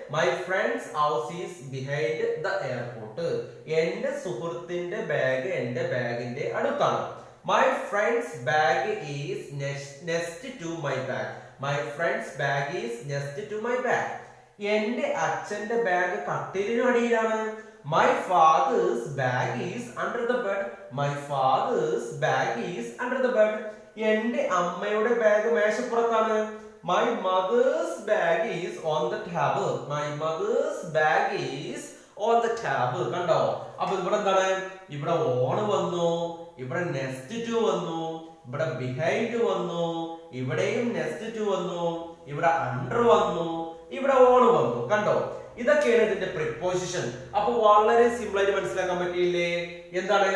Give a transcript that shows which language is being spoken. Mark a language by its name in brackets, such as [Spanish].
[English] My friends house is behind the airport. [Malayalam] എന്റെ സുഹൃത്തിന്റെ bag എന്റെ ബാഗിന്റെ അടുത്താണ്. [English] My friends bag is next to my bag. My friends bag is next to my bag. [Malayalam] എന്റെ അച്ഛന്റെ bag കട്ടിലിന് അടിയിലാണ്. [English] My father's bag is under the bed. My father's bag is under the bed. [Malayalam] എന്റെ അമ്മയുടെ bag മേശപ്പുറത്താണ്. [English] My mother's bag is on the table. My mother's bag is on the table. [Malayalam] കണ്ടോ? അപ്പൊ ഇവിടെ എന്താണ്? ഇവിടെ on വന്നു, ഇവിടെ next to വന്നു, ഇവിടെ behind വന്നു, ഇവിടെയും next to വന്നു, ഇവിടെ അണ്ടർ വന്നു, ഇവിടെ ഓൺ വന്നു. കണ്ടോ? ഇതൊക്കെയാണ് ഇതിന്റെ പ്രിപ്പോസിഷൻ. അപ്പൊ വളരെ സിമ്പിൾ ആയിട്ട് മനസ്സിലാക്കാൻ പറ്റിയില്ലേ? എന്താണ്?